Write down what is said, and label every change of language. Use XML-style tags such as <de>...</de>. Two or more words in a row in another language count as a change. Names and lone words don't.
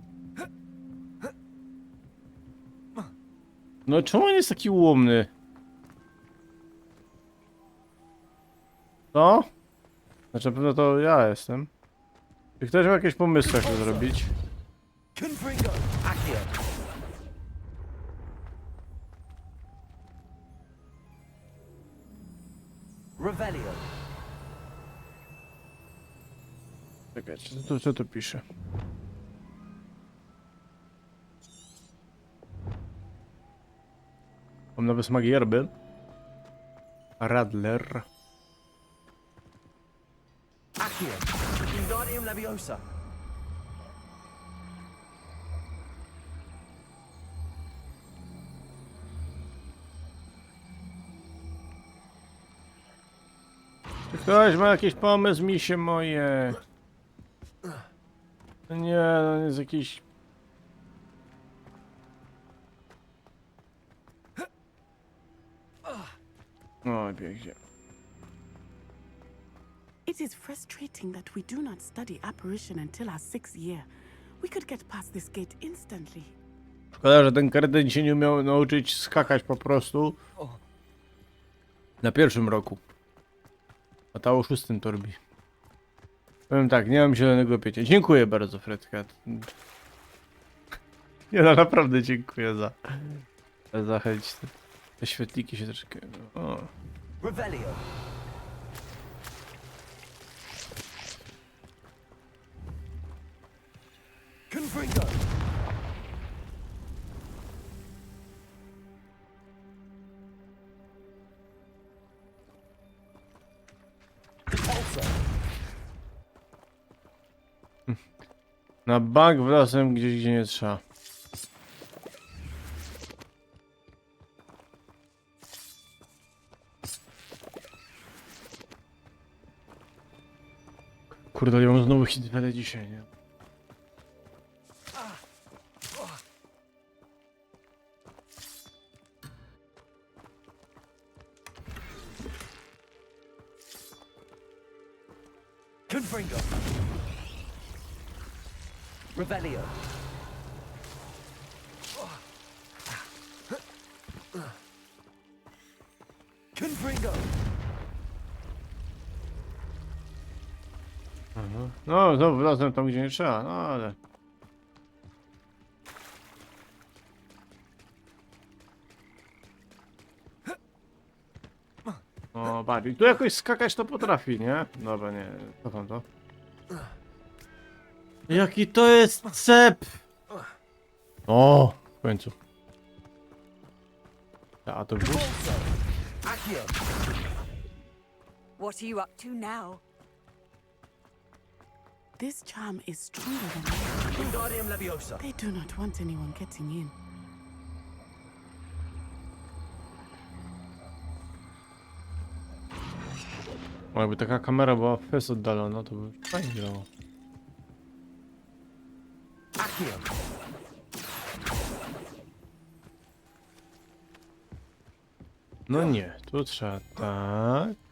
<pl>No czemu on jest taki ułomny? No? Znaczy na pewno to ja jestem. Czy ktoś ma jakieś pomysły, jak to zrobić? Confringo. Accio. Revelio. Czekajcie, co tu pisze? Mam nowe smagi yerby. Radler. Accio. Wingardium Leviosa. Czy ktoś ma jakiś pomysł, misie moje? No nie, no jest jakiś... O, pięknie.</pl> <en>It is frustrating that we do not study apparition until our 6th year. We could get past this gate instantly.</en> <pl>Szkoda, że ten kretyn się nie umiał nauczyć skakać po prostu na pierwszym roku. A ta o 6 to robi. Powiem tak, nie mam zielonego piecia. Dziękuję bardzo, Fredka. Nie no, naprawdę dziękuję za chęć. Te świetliki się troszkę... O. Revelio. Confringo. Repulsor. Na bank wlazłem gdzieś, gdzie nie trzeba. Kurde, ja mam znowu hitwele dzisiaj, nie? Confringo. Revelio. Confringo. No, znowu wlazłem tam, gdzie nie trzeba, no ale... O, bardziej. Tu jakoś skakać to potrafi, nie? Dobra, nie, cofam to. Jaki to jest cep! O, w końcu. A to już? Repulsor. Accio.</pl> <en>What are you up to now? This charm is stronger than ever. Wingardium Leviosa. They do not want anyone getting in.</en> <pl>O, jakby taka kamera była fest oddalona, to by fajnie działało. Accio. No nie, tu trzeba tak.</pl>